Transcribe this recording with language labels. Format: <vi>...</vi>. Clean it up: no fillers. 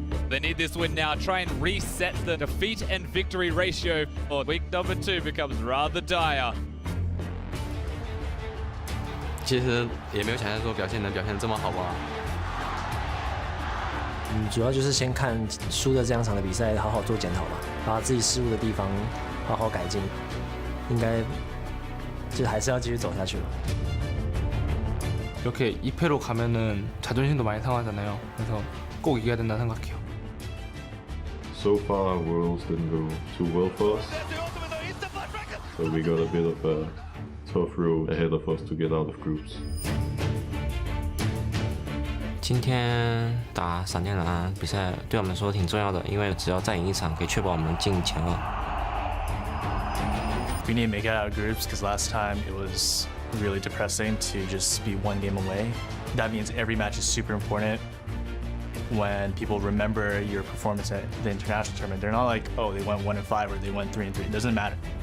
<en>They need this win now, try and reset the defeat and victory ratio. Week number 2 becomes rather dire.</en> <zh>其实也没有想象说表现能表现这么好吧。主要就是先看输的这两场的比赛，好好做检讨吧，把自己失误的地方好好改进，应该就还是要继续走下去了。</zh> <ko>이렇게 2패로 가면은 자존심도 많이 상하잖아요. 그래서 꼭 이겨야 된다 생각해요.</ko> <en>So far, Worlds didn't go too well for us, so we got a bit of a tough road ahead of us to get out of groups.</en> <zh>今天打闪电狼比赛对我们来说挺重要的，因为只要再赢一场，可以确保我们进前2。</zh> <en>We need to make it out of groups because last time it was really depressing to just be 1 game away. That means every match is super important. When people remember your performance at the international tournament, they're not like, oh, they went 1-5 or they went 3-3. It doesn't matter.</en>